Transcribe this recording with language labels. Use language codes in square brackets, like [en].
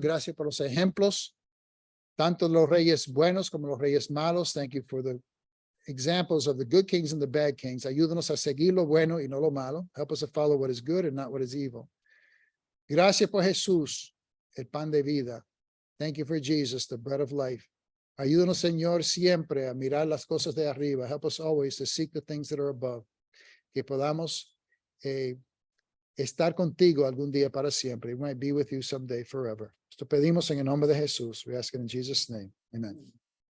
[es] Gracias por los ejemplos, tanto los reyes buenos como los reyes malos. [en] Thank you for the examples of the good kings and the bad kings. [es] Ayúdanos a seguir lo bueno y no lo malo. [en] Help us to follow what is good and not what is evil. [es] Gracias por Jesús, el pan de vida. [en] Thank you for Jesus, the bread of life. [es] Ayúdanos, Señor, siempre a mirar las cosas de arriba. [en] Help us always to seek the things that are above. [es] Que podamos estar contigo algún día para siempre. [en] We might be with you someday forever. [es] Esto pedimos en el nombre de Jesús. [en] We ask it in Jesus' name. [es] Amen.